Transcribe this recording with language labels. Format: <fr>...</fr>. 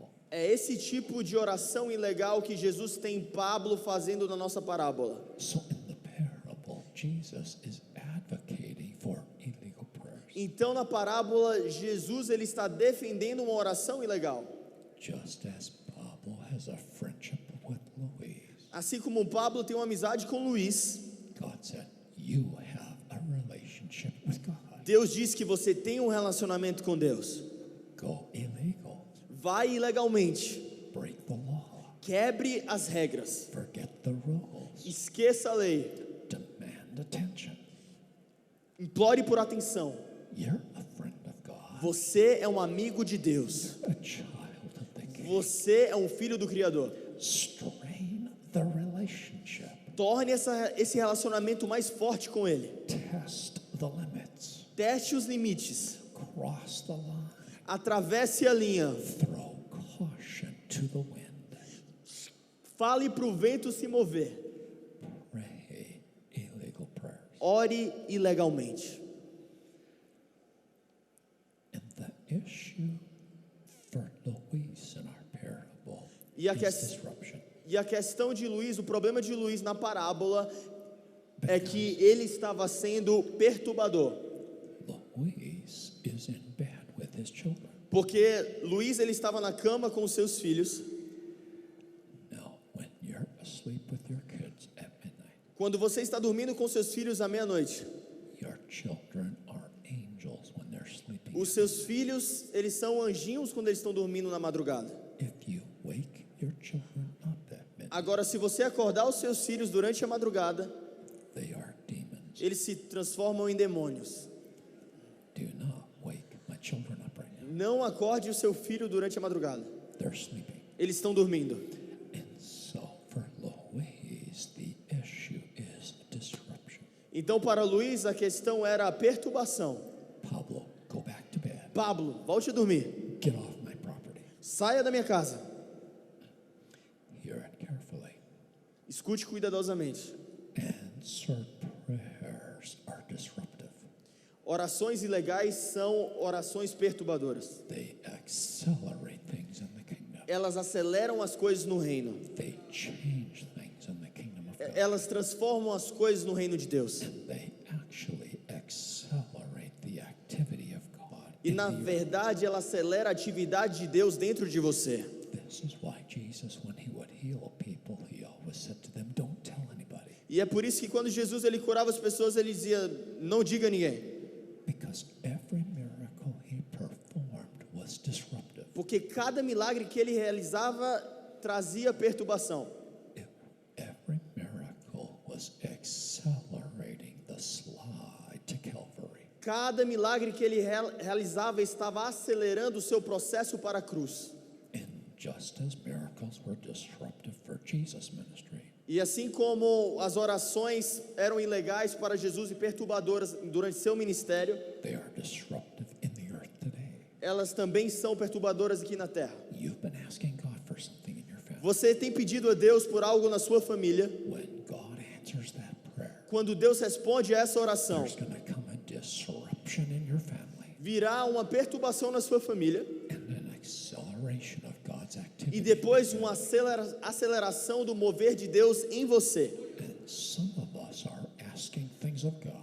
<pt>É esse tipo de oração ilegal que Jesus tem Pablo fazendo na nossa parábola.</pt> <en>So in the parable, Jesus is advocating for illegal prayers.</en> <pt>Então na parábola, Jesus ele está defendendo uma oração ilegal.</pt> <en>Just as Pablo has a friendship with Louise,</en> <pt>Assim como Pablo tem uma amizade com Luís,</pt> <en>God said, you have a relationship with God.</en> <pt>Deus diz que você tem um relacionamento com Deus.</pt> <en>Go illegal.</en> <pt>Vai ilegalmente,</pt> <en>Break the law.</en> <pt>quebre as regras,</pt> <en>Forget the rules.</en> <pt>esqueça a lei,</pt> <en>Demand attention.</en> <pt>implore por atenção.</pt> <en>You're a friend of God.</en> <pt>Você é um amigo de Deus.</pt> <en>A child of the King.</en> <pt>Você é um filho do Criador.</pt> <en>Strain the relationship.</en> <pt>Torne esse relacionamento mais forte com Ele.</pt> <en>Test the limits.</en> <pt>Teste os limites.</pt> <en>Cross the line.</en> <pt>Atravesse a linha.</pt> <en>Throw caution to the wind.</en> <pt>Fale para o vento se mover.</pt> <en>Pray illegal prayers.</en> <pt>Ore ilegalmente.</pt> <en>And the issue for Louise in our parable</en> <pt>E a,</pt> <en>is disruption.</en> <pt>e a questão de Luís, o problema de Luís na parábola é que ele estava sendo perturbador.</pt> <en>Louise is in bed with his children.</en> <pt>Porque Luís ele estava na cama com os seus filhos.</pt> <en>Now, when you're asleep with your kids at midnight,</en> <pt>Quando você está dormindo com seus filhos à meia-noite,</pt> <en>your children are angels when they're sleeping.</en> <pt>os seus filhos, eles são anjinhos quando eles estão dormindo na madrugada.</pt> <en>If you wake your children up at midnight,</en> <pt>Agora, se você acordar os seus filhos durante a madrugada,</pt> <en>they are demons.</en> <pt>eles se transformam em demônios.</pt> <en>Do not wake my children up right now.</en> <pt>Não acorde o seu filho durante a madrugada.</pt> <en>They're sleeping.</en> <pt>Eles estão dormindo.</pt> <en>And so for Louise, the issue is disruption.</en> <pt>Então, para Luís, a questão era a perturbação.</pt> <en>Pablo, go back to bed.</en> <pt>Pablo, volte a dormir.</pt> <en>Get off my property.</en> <pt>Saia da minha casa.</pt> <en>Hear it carefully.</en> <pt>Escute cuidadosamente.</pt> <en>Answered prayers are disruptive.</en> <pt>Orações ilegais são orações perturbadoras.</pt> <en>They accelerate things in the kingdom.</en> <pt>Elas aceleram as coisas no reino.</pt> <en>They change things in the kingdom of God.</en> <pt>Elas transformam as coisas no reino de Deus.</pt> <en>They actually accelerate the activity of God.</en> <pt>E</pt> <en>in</en> <pt>na</pt> <en>the earth.</en> <pt>verdade, ela acelera a atividade de Deus dentro de você.</pt> <en>This is why Jesus, when he would heal people, he always said to them, don't tell anybody.</en> <pt>E é por isso que quando Jesus ele curava as pessoas, ele dizia: não diga a ninguém.</pt> <en>Because every miracle he performed was disruptive.</en> <pt>Porque cada milagre que ele realizava trazia perturbação.</pt> <en>Every miracle was accelerating the slide to Calvary.</en> <pt>Cada milagre que ele realizava estava acelerando o seu processo para a cruz.</pt> <en>And just as miracles were disruptive for Jesus' ministry,</en> <pt>E assim como as orações eram ilegais para Jesus e perturbadoras durante seu ministério,</pt> <en>they are disruptive in the earth today.</en> <pt>elas também são perturbadoras aqui na terra.</pt> <en>You've been asking God for something in your family.</en> <pt>Você tem pedido a Deus por algo na sua família.</pt> <en>When God answers that prayer,</en> <pt>Quando Deus responde a essa oração,</pt> <en>there's going to come a disruption in your family</en> <pt>virá uma perturbação na sua família</pt> <en>and an acceleration of God's</en> <pt>e</pt> <en>activity.</en> <pt>depois uma aceleração do mover de Deus em você.</pt> <en>And some of us are asking things of God</en>